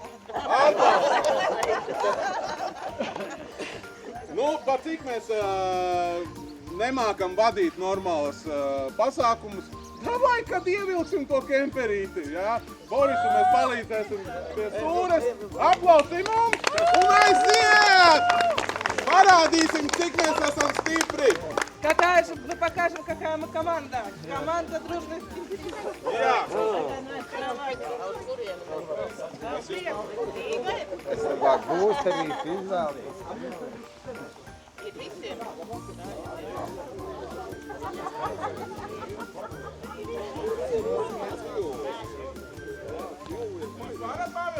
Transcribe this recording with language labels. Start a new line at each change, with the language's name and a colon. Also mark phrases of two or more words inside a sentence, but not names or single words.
Latvian: Nu, pa cik mēs nemākam vadīt normālas pasākumus, davai, kad ievilksim to kemperīti, jā? Borisu mēs palīdzēsim pie stūres, aplausim mums un aiziet! Parādīsim, cik mēs esam stipri!
Russian: Мы покажем, какая мы команда. Команда дружных кемперистов.
Latvian: Jā! Būs arī izvēlēties. Varat, Pavel?